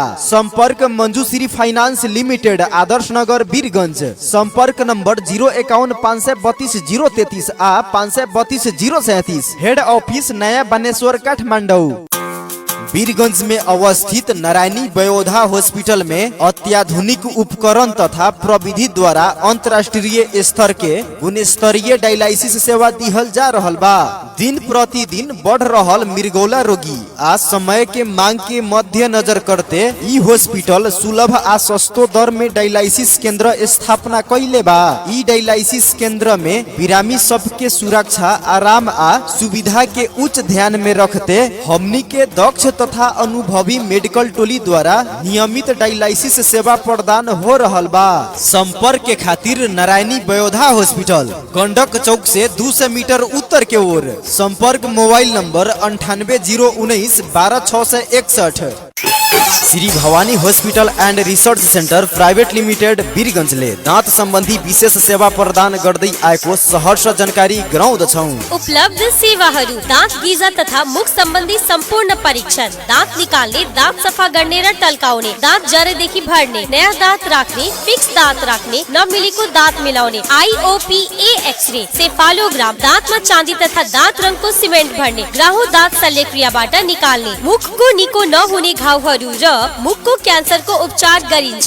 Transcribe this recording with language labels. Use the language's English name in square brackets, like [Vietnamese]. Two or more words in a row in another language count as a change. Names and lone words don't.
[Bhojpuri] संपर्क मंजूश्री फाइनेंस लिमिटेड, आदर्श नगर, बीरगंज। संपर्क नंबर 051 532 033 आ 532 037। [English] head office [Bhojpuri] नया बनेश्वर, काठमांडू। बीरगंज में अवस्थित नारायणी वयोधा हॉस्पिटल में अत्याधुनिक उपकरण तथा प्रविधि द्वारा अंतर्राष्ट्रीय स्तर के गुणस्तरीय डायलिसिस सेवा दिहल जा रहल बा। दिन प्रतिदिन बढ़ रहल मिर्गौला रोगी आ समय के मांग के मध्य नजर करते ई हॉस्पिटल सुलभ आ सस्तो दर में डायलिसिस केंद्र स्थापना कैले बा। ई डायलिसिस केंद्र में बिरामी सबके सुरक्षा, आराम आ सुविधा के उच्च ध्यान में रखते हमनी के दक्ष तथा अनुभवी मेडिकल टोली द्वारा नियमित डायलिसिस सेवा प्रदान हो रहल बा। संपर्क के खातिर नारायणी बयोधा हॉस्पिटल, गंडक चौक से 200 मीटर उत्तर के ओर। संपर्क मोबाइल नंबर 9809 12661। [Nepali] श्री भवानी हॉस्पिटल एंड रिसर्च सेंटर प्राइवेट लिमिटेड वीरगंज ले दांत संबंधी विशेष सेवा प्रदान गर्दै आएको सहर्ष जानकारी गराउँदछौं। उपलब्ध सेवाहरू दाँत गिजा तथा मुख सम्बन्धी सम्पूर्ण परीक्षण, दाँत निकाल्ने, दाँत सफा गर्ने र टल्काउने, दाँत जरेदेखि भर्ने, नयाँ दाँत राख्ने, फिक्स दाँत राख्ने, नमिलेको दाँत मिलाउने, IOPA एक्सरे, सेफालोग्राम, दाँतमा चाँदी तथा दाँत रङको सिमेन्ट भर्ने, ग्राहु दाँत शल्यक्रियाबाट निकाल्ने, मुखको निको नहुने घाउहरू र मुखको क्यान्सरको उपचार गरिन्छ।